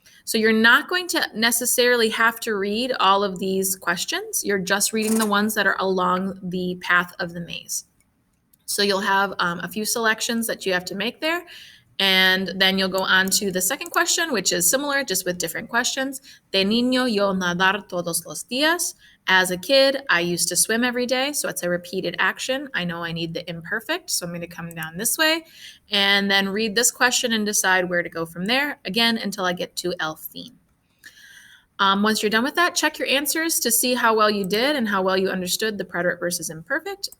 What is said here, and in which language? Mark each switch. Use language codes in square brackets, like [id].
[en] So you're not going to necessarily have to read all of these questions. You're just reading the ones that are along the path of the maze. So you'll have a few selections that you have to make there. And then you'll go on to the second question, which is similar, just with different questions. [es] De niño yo nadar todos los días. [en] As a kid, I used to swim every day. So it's a repeated action. I know I need the imperfect, so I'm going to come down this way and then read this question and decide where to go from there, again, until I get to [es] el fin. [en] Once you're done with that, check your answers to see how well you did and how well you understood the preterite versus imperfect.